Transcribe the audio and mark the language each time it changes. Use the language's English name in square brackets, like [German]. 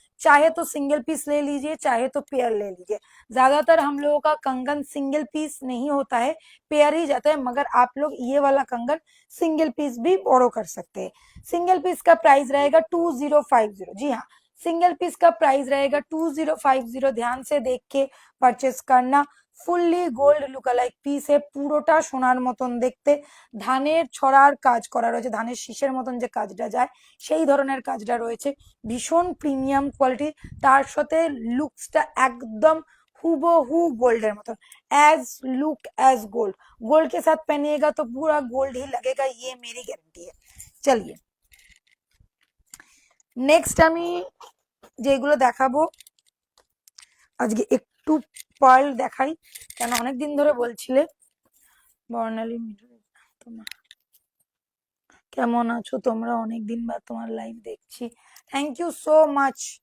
[Hindi] चाहे तो single piece ले लीजिए, चाहे तो पेयर ले लीजिए। ज्यादातर हम लोगों का कंगन सिंगल पीस नहीं होता है, पेयर ही जाता है, मगर आप लोग ये वाला कंगन सिंगल पीस भी बोरो कर सकते हैं। सिंगल पीस का प्राइस रहेगा 2050। जी हाँ, सिंगल पीस का प्राइस रहेगा 2050। ध्यान से देख के परचेस करना। [Bangla] ফুললি গোল্ড লুকালাইক পিসে, পুরোটা সোনার মতন দেখতে, ধানের ছড়ার কাজ করা রয়েছে, ধানের শীষের মতন যে কাজটা যায় সেই ধরনের কাজটা রয়েছে, ভীষণ প্রিমিয়াম কোয়ালিটি। তার সাথে লুকসটা একদম হুবহু [Hindi] गोल्ड मत, as look as gold. Gold के साथ पहनिएगा तो पूरा गोल्ड ही लगेगा, ये मेरी गारंटी है। चलिए नेक्स्ट [Bangla] আমি যেগুলো দেখাবো আজকে, একটু পার্ল দেখাই, কেন অনেকদিন ধরে বলছিলে বর্ণালী তোমার কেমন আছো তোমরা, অনেকদিন বাদ তোমার লাইভ দেখছি, থ্যাংক ইউ সো মাচ।